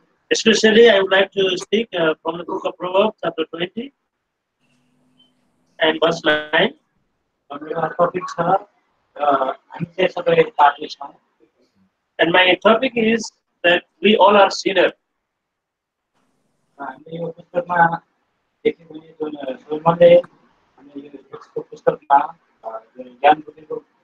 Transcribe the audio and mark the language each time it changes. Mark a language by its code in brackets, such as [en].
[en] Especially, I would like to speak from the book of Proverbs, chapter 20 and verse 9. [ne] Topic छ हामी चाहिँ सबै पापी छौँ [en] And my topic is that we all are sinners. [ne] हामीले यो पुस्तकमा देख्यौँ भने जुन सोलमनले हामीले यो पुस्तकमा जुन ज्ञान बुद्धिको